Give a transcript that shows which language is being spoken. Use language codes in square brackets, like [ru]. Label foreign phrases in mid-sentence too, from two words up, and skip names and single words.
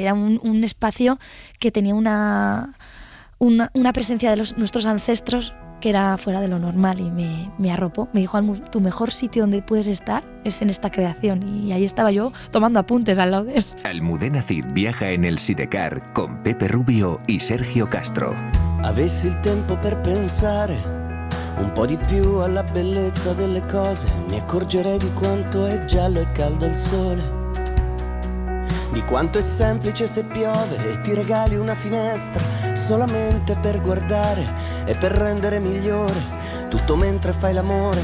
[es] Era un espacio que tenía una presencia de nuestros ancestros que era fuera de lo normal, y me arropó. Me dijo, Almu, tu mejor sitio donde puedes estar es en esta creación, y ahí estaba yo tomando apuntes al lado de él. Almudena Cid viaja en el Sidecar con Pepe Rubio y Sergio Castro. [it] Avessi il tempo per pensare un po' di più alla bellezza delle cose, mi accorgerei di quanto è giallo e caldo il sole, di quanto è semplice se piove e ti regali una finestra solamente per guardare e per rendere migliore tutto mentre fai l'amore.